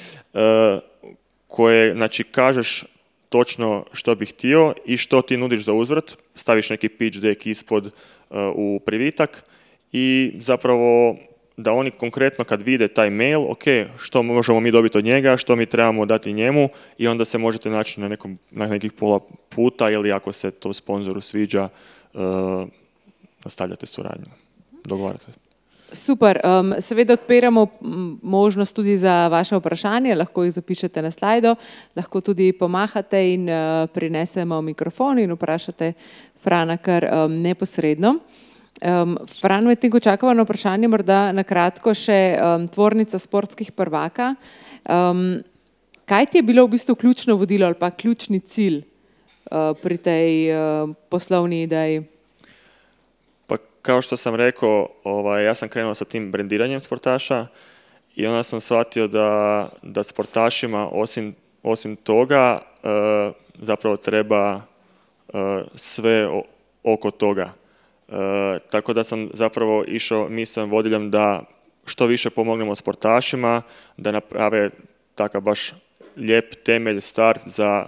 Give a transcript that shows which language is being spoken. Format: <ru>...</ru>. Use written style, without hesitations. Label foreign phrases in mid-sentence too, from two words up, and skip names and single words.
<hr>koje, znači, kažeš točno što bih htio i što ti nudiš za uzvrat, staviš neki</hr> <en>pitch deck</en> <hr>ispod u privitak i zapravo da oni konkretno kad vide taj mail, ok, što možemo mi dobiti od njega, što mi trebamo dati njemu, i onda se možete naći na nekih pola puta, ili ako se to sponzoru sviđa, nastavljate suradnju, dogovarate.</hr> <sl>Super, seveda odpiramo možnost tudi za vaše vprašanje, lahko jih zapišete na slajdo, lahko tudi pomahate in prinesemo mikrofon in vprašate Frana kar neposredno. Fran, medtem ko čakamo na vprašanje, morda na kratko še tvornica sportskih prvaka. Kaj ti je bilo v bistvu ključno vodilo ali pa ključni cilj pri tej poslovni ideji?</sl> <hr>Pa kao što sam rekao, ja sam krenuo sa tim brendiranjem sportaša i onda sam shvatio da sportašima osim toga zapravo treba sve oko toga. Tako da sam zapravo išao misliom vodiljem da što više pomognemo sportašima, da naprave takav baš lijep temelj, start za</hr>